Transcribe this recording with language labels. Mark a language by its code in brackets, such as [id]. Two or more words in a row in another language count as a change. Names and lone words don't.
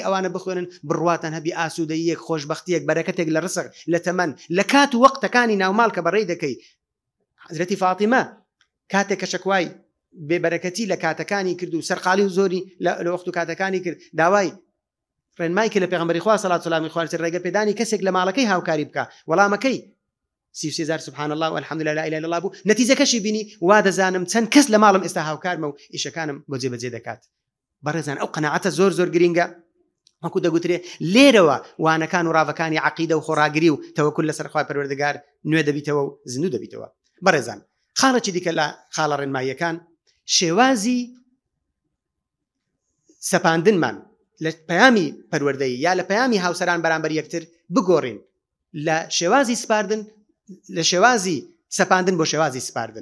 [ckb] ئەوانە بخوێنن بڕواتان هەبی ئاسوودەیەک خۆشبەختیەک بەرەکەتێک لە ڕسق لە تەمەن لە کات و وەقتەکانی ناوماڵ کە بەڕێی دەکەی حەزرەتی فاتیمە کاتێک کە شەکوای بێبەرەکەتی لە کاتەکانی کرد و سەرقالی و زۆری لە وەخت و کاتەکانی کرد داوای ڕێنمای کرد لە پێغەمبەری خوا [ar] صلی الله علیه و سلم [ckb] ڕێگە پێدانی کەسێک لە ماڵەکەی هاوکاری بکە وەڵامەکەی 33000 [ar] سبحان الله والحمد لله لا اله الا الله [ckb] بوو نەتیجەکەشی بینی وا دەزانم چەند کەس لە ماڵم ئێستا هاوکارمە و ئیشەکانم بۆ جێبەجێ دەکات. بەڕێزان ئەو قەناعەتە زۆر گرینگە وەکو دەگوترێ لێرەوە وانەکان و ڕاوەکانی عەقیدە و خۆڕاگری و تەوەکل لەسەر خوای پەروەردگار نوێ دەبیتەوە و زیندوو دەبیتەوە. بەڕێزان خاڵێکی دیکە لە خاڵە ڕێنماییەکان شێوازی سەپاندنمان لە پەیامی پەروەردەیی یا لە پەیامی هاوسەران بەرامبەر یەکتر بگۆڕین لە شێوازی سپاردن لە شێوازی سەپاندن بۆ شێوازی سپاردن.